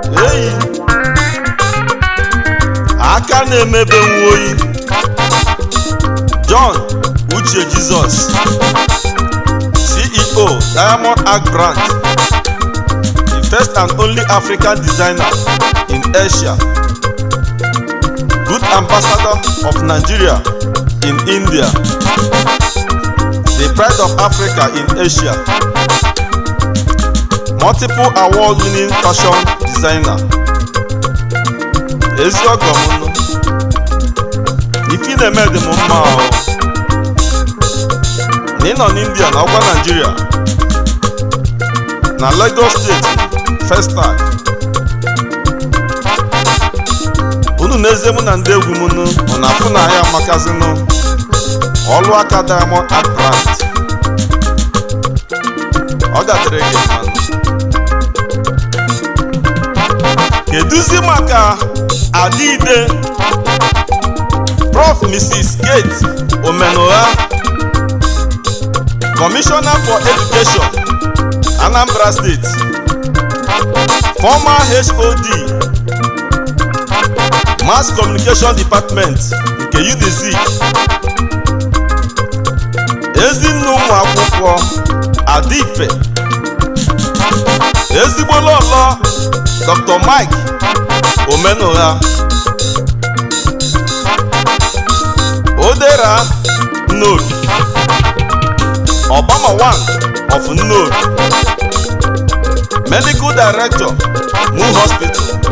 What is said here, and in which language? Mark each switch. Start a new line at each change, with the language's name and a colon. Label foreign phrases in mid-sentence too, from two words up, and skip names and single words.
Igbo: Eyi. Aka na-emebe nwa oyi.
English: John Uche Jesus, C E O, Diamond Art Brand, the first and only African designer in Asia, good ambassador of Nigeria in India, the pride of Africa in Asia, multiple award-winning fashion designer.
Igbo: Ezi ọgọ m nụ. Ife ị na-eme dị m mma o. Na ị nọ n'India na ọkwa Nigeria, na Lagos State,
English: first time.
Igbo: Unu n'ezie mụ na ndị egwu m nụ, ọ na-afụ na ya amakazinụ. Ọlụ aka Diamond Art Brand. Ọ ga-adịrị gị mma nụ. Keduzi maka Adịide, Prof Mrs Kate Omenugha,
English: Commissioner for Education, Anambra State, former H O D, Mass Communication Department nke U D Z.
Igbo: Ezinne ụmụ akwụkwọ, Adife, ezigbo lọlọ, Doctor Mike Omenugha, Odera Nnobi,
English: Obama One of Nnobi, Medical Director, Moon Hospital.